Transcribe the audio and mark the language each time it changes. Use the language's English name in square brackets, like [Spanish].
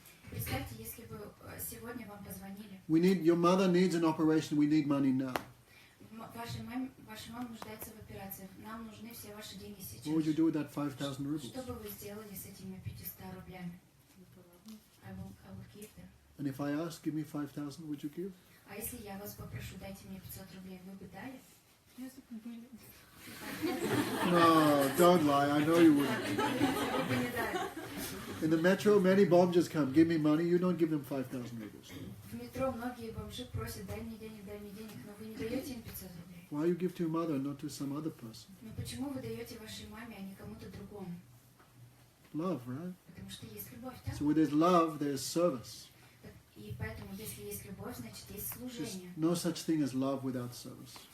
[Russian] Представьте, если бы сегодня вам позвонили. [English] Your mother needs an operation, we need money now. [Russian] Ваша мама нуждается в операции. Нам нужны все ваши деньги сейчас. [English] What would you do with that 5,000 rubles? [Russian] Что бы вы сделали с этими 500 рублями? [English] I will give them. And if I ask, give me 5,000, would you give? [Russian] А если я вас попрошу, дайте мне 500 рублей, вы бы дали? [English] No, don't lie, I know you wouldn't. [Russian] Вы бы не дали. [English] In the metro, many bombers come, give me money, you don't give them 5,000 rubles. [Russian] В метро многие бомжи просят, дай мне денег, но вы не даете им 500 рублей. [English] Why you give to your mother and not to some other person? [Russian] Но почему вы даете вашей маме, а не кому-то другому? [English] Love, right? [Russian] Потому что есть любовь, да? [English] So where there's love, there's service. [Russian] И поэтому, если есть любовь, значит есть [English] There's [Russian] служение. [English] no such thing as love without service.